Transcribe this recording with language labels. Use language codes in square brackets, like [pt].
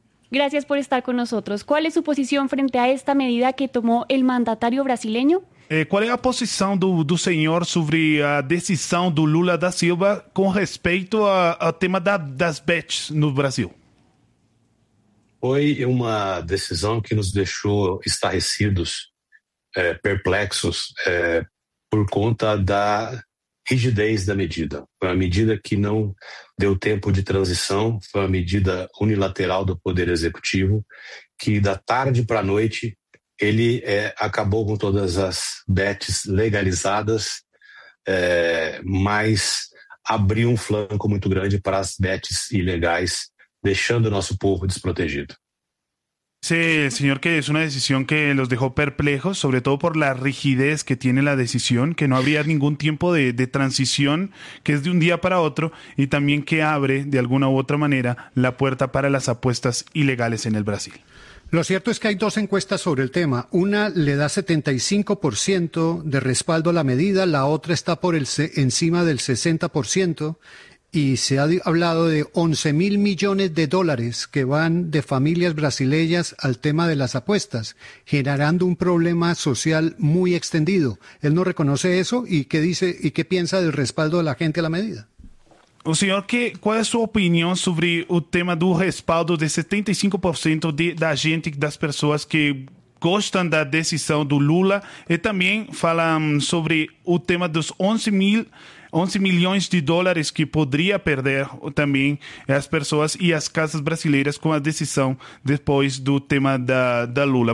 [es] Gracias por estar con nosotros. ¿Cuál es su posición frente a esta medida que tomó el mandatario brasileño? ¿Cuál es la posición del señor sobre la decisión de Lula da Silva con respecto al tema [pt] das bets no Brasil? Foi uma decisão que nos deixou estarrecidos, perplexos, por conta da rigidez da medida. Foi uma medida que não deu tempo de transição, foi uma medida unilateral do Poder Executivo, que da tarde para a noite ele acabou com todas as bets legalizadas, mas abriu um flanco muito grande para as bets ilegais, deixando o nosso povo desprotegido. [es] Sí, señor, que es una decisión que los dejó perplejos, sobre todo por la rigidez que tiene la decisión, que no habría ningún tiempo de transición, que es de un día para otro, y también que abre, de alguna u otra manera, la puerta para las apuestas ilegales en el Brasil. Lo cierto es que hay dos encuestas sobre el tema. Una le da 75% de respaldo a la medida, la otra está por encima del 60%. Y se ha hablado de $11 mil millones que van de familias brasileñas al tema de las apuestas, generando un problema social muy extendido. ¿Él no reconoce eso? ¿Y qué dice y qué piensa del respaldo de la gente a la medida? O señor, ¿cuál es su opinión sobre el tema del respaldo de 75% de la gente, de las personas [pt] que gostan da decisão do Lula, e também falam sobre o tema dos 11 milhões de dólares que poderia perder também as pessoas e as casas brasileiras com a decisão depois do tema da Lula.